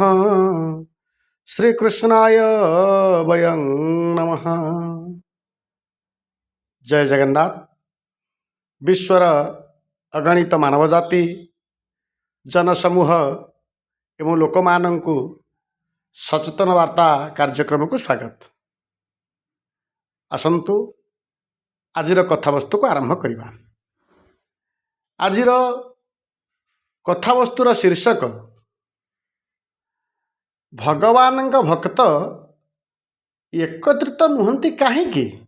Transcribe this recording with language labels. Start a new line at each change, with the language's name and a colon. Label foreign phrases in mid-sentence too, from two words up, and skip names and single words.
Sanskrit: श्रीकृष्णाय वयं नमः।
Odia: ଜୟ ଜଗନ୍ନାଥ। ବିଶ୍ୱର ଅଗଣିତ ମାନବ ଜାତି ଜନସମୂହ ଏବଂ ଲୋକମାନଙ୍କୁ ସଚେତନ ବାର୍ତ୍ତା କାର୍ଯ୍ୟକ୍ରମ କୋ ସ୍ୱାଗତ। ଆସନ୍ତୁ ଆଜିର କଥାବସ୍ତୁ କୋ ଆରମ୍ଭ କରିବା। ଆଜିର କଥାବସ୍ତୁର ଶୀର୍ଷକ ଭଗବାନ ଭକ୍ତ ଏକତ୍ରିତ ନୁହନ୍ତି କାହିଁକି?